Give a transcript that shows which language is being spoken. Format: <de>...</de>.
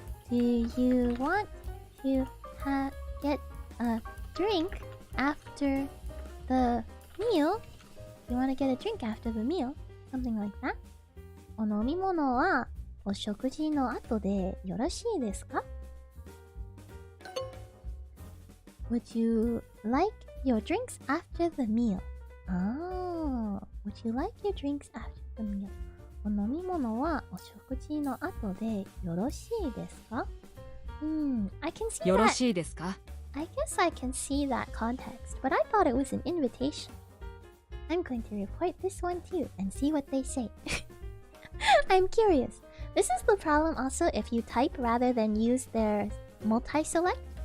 <en>Do you want to get a drink after the meal? You want to get a drink after the meal? Something like that.</en> <ja>お飲み物はお食事の後でよろしいですか？</ja> <en>Would you like your drinks after the meal? Oh, would you like your drinks after the meal?</en> <ja>お飲み物はお食事の後でよろしいですか？</ja> <en>I can see that.</en> <ja>よろしいですか？</ja> <en>I guess I can see that context, but I thought it was an invitation. I'm going to report this one too and see what they say. I'm curious. This is the problem also if you type rather than use their multi-select.</en>